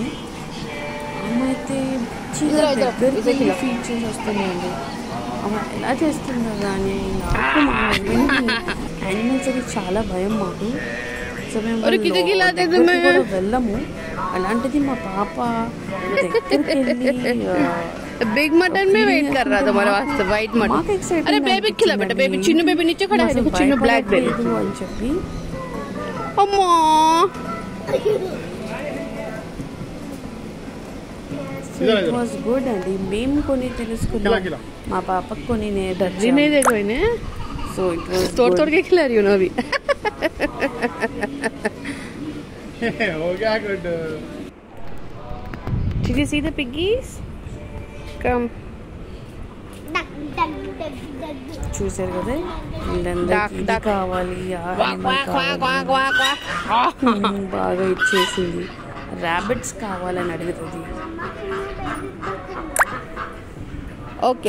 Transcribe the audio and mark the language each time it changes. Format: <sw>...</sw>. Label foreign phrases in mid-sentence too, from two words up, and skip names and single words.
<te>అమ్మ అయితే దగ్గరికి ఫీడ్ చేసి వస్తుందండి. అమ్మ ఎలా చేస్తుందో కానీ నాకు మా హస్బెండ్కి యానిమల్స్ అది చాలా భయం మాకు. సో మేము వెళ్ళము. అలాంటిది మా పాప దగ్గరికి వెళ్ళి</te> <en>big mutton</en> <hi>में वेट कर रहा था हमारे वास्ते,</hi> <en>white mutton.</en> <hi>अरे बेबी खिला बेटा, बेबी चिन्नू बेबी नीचे खड़ा है, देखो चिन्नू</hi> <en>black baby</en> <te>అని చెప్పి. అమ్మా</te> <en>It was good అండి.</en> <te>మేము కొన్ని తెలుసుకున్నాం, మా పాపకు కొన్ని నేర్చుకునే.</te> <en>So it was</en> <hi>तोड़ तोड़ के खिला रही हूँ ना अभी. हो गया गुड.</hi> <en>Did you see the piggies? Come.</en> <te>చూసారు కదా, వీళ్ళందరికీ కావాలి, బాగా ఇచ్చేసింది. ర్యాబిట్స్ కావాలని అడుగుతుంది. ఓకే.</te>